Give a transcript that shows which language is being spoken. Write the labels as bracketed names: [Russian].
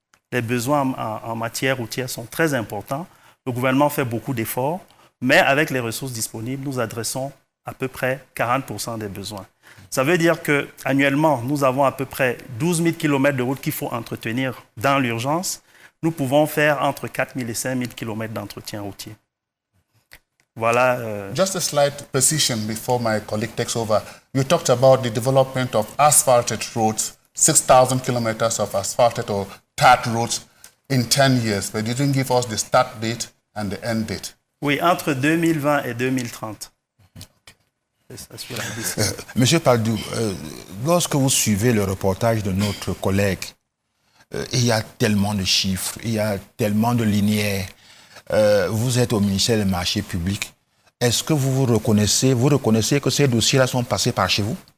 [French] Les besoins en matière routière sont très importants. Le gouvernement fait beaucoup d'efforts, mais avec les ressources disponibles, nous adressons à peu près 40% des besoins. Ça veut dire qu'annuellement, nous avons à peu près 12 000 km de routes qu'il faut entretenir dans l'urgence. Nous pouvons faire entre 4 000 et 5 000 km d'entretien routier. Voilà. [English] Just a slight precision before my colleague takes over. You talked about the development of asphalted roads, 6,000 kilometers of asphalted or tarred roads in 10 years, but you didn't give us the start date and the end date. [French] Oui, entre 2020 et 2030. Monsieur Paldou, lorsque vous suivez le reportage de notre collègue, il y a tellement de chiffres, il y a tellement de linéaires. Vous êtes au ministère des Marchés publics. Est-ce que vous reconnaissez que ces dossiers-là sont passés par chez vous?